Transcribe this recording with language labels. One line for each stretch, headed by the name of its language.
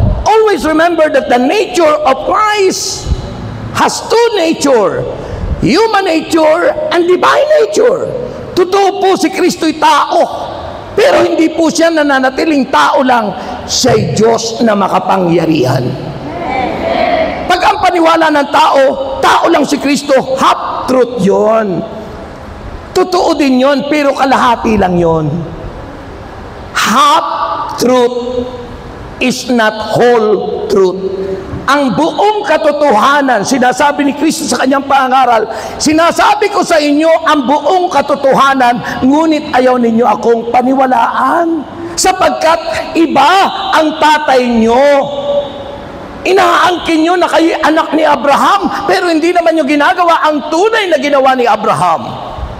English: Always remember that the nature of Christ has two nature, human nature and divine nature.
Filipino: Totoo po si Kristo'y tao, pero hindi po siya nananatiling tao lang, siya'y Diyos na makapangyarihan. Pag ang paniwala ng tao, tao lang si Kristo,
English: half truth
Filipino: yon. Totoo din yon, pero kalahati lang yon.
English: Half truth is not whole truth.
Filipino: Ang buong katotohanan, sinasabi ni Kristo sa kanyang pangaral, sinasabi ko sa inyo ang buong katotohanan, ngunit ayaw ninyo akong paniwalaan, sapagkat iba ang tatay nyo. Inaangkin nyo na kayo anak ni Abraham, pero hindi naman nyo ginagawa ang tunay na ginawa ni Abraham.